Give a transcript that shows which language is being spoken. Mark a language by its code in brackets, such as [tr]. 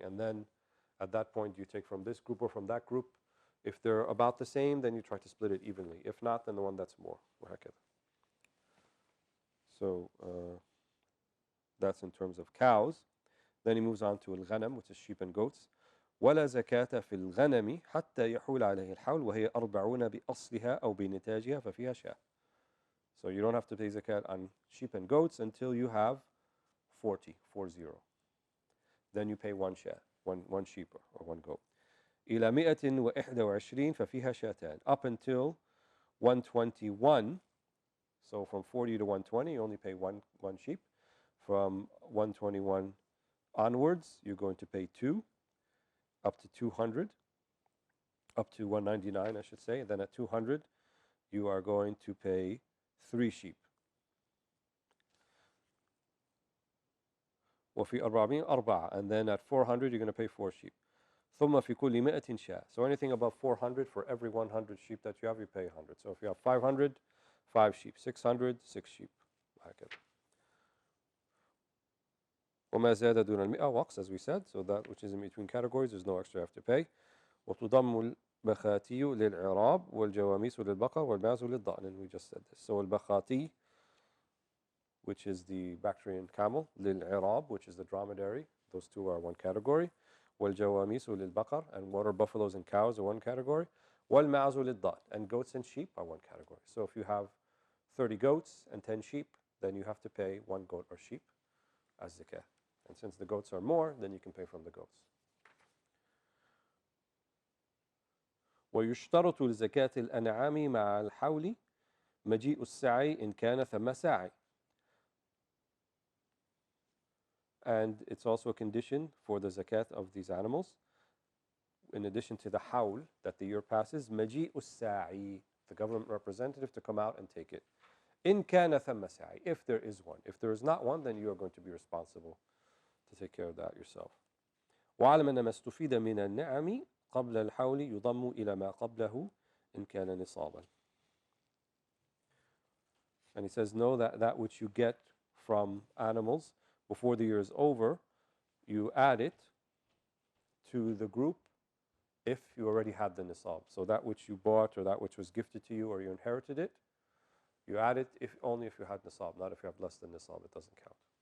[en] And then at that point, you take from this group or from that group. If they're about the same, then you try to split it evenly. If not, then the one that's more. So that's in terms of cows. Then he moves on to al-ghanam, which is sheep and goats. [ar] ولا زكاة في الغنم حتى يحول عليه الحول وهي 40 بأصلها أو بنتاجها ففيها شاة. [en] So you don't have to pay zakat on sheep and goats until you have 40. Then you pay one shah, one sheep or one goat. [ar] إلى 121 ففيها شاتان. [en] Up until 121, so from 40 to 120, you only pay one sheep. From 121 onwards, you're going to pay 2, up to 200, up to 199, I should say. And then at 200, you are going to pay 3 sheep. [ar] وفي 400 أربعة. [en] And then at 400, you're going to pay 4 sheep. [ar] ثم في كل 100 شاة. [en] So anything above 400, for every 100 sheep that you have, you pay 100. So if you have 500, 5 sheep. 600, 6 sheep. [ar] هكذا. وما زاد دون المئة وقص, [en] as we said. So that which is in between categories, there's no extra you have to pay. [ar] وتضم البخاتي للعراب والجواميس للبقر والماعز للضأن. [en] And we just said this. So البخاتي, which is the Bactrian camel, للعراب, which is the dromedary. Those two are one category. [ar] والجواميس للبقر, [en] and water buffaloes and cows are one category. [ar] والماعز للضأن, [en] and goats and sheep are one category. So if you have 30 goats and 10 sheep, then you have to pay 1 goat or sheep as zakah. And since the goats are more, then you can pay from the goats. [ar] ويشترط لزكاة الأنعام مع الحول مجيء السعي إن كان ثم سعي. [en] And it's also a condition for the zakat of these animals. In addition to the hawl, that the year passes, [ar] مجيء الساعي, [en] the government representative to come out and take it. [ar] إن كان ثم سعي, [en] if there is one. If there is not one, then you are going to be responsible to take care of that yourself. [ar] وعلم أن ما استفيد من النعم قبل الحول يضم إلى ما قبله إن كان نصابا. [en] And he says, know that that which you get from animals before the year is over, you add it to the group if you already had the nisab. So that which you bought or that which was gifted to you or you inherited it, you add it only if you had nisab, not if you have less than nisab, it doesn't count.